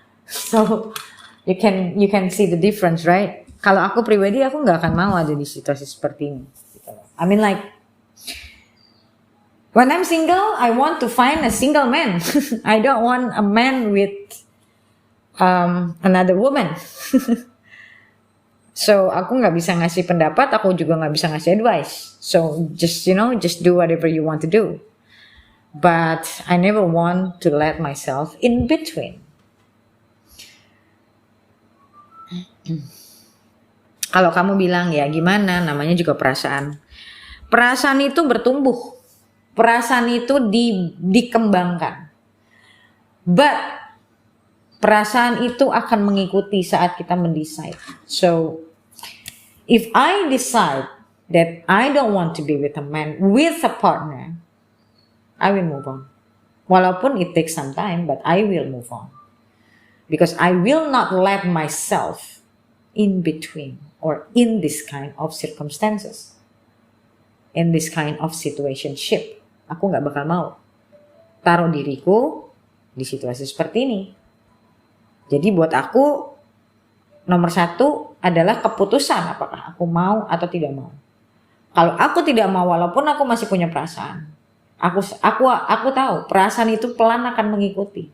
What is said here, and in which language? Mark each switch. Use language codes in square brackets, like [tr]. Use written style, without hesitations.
[en] So you can see the difference, right? [id] Kalau aku pribadi, aku nggak akan mau ada di situasi seperti ini. [en] I mean like, when I'm single, I want to find a single man. I don't want a man with another woman. [id] So aku nggak bisa ngasih pendapat, aku juga nggak bisa ngasih advice. [en] So just do whatever you want to do. But I never want to let myself in between. [id] Kalau kamu bilang ya gimana, namanya juga perasaan. Perasaan itu bertumbuh. Perasaan itu dikembangkan. But perasaan itu akan mengikuti saat kita mendesain. [en] So, if I decide that I don't want to be with a man, with a partner, I will move on. [id] Walaupun [en] it takes some time, but I will move on. Because I will not let myself in between or in this kind of circumstances. In this kind of situationship. [id] Aku gak bakal mau taruh diriku di situasi seperti ini. Jadi buat aku, nomor satu adalah keputusan apakah aku mau atau tidak mau. Kalau aku tidak mau, walaupun aku masih punya perasaan, aku tahu perasaan itu pelan akan mengikuti.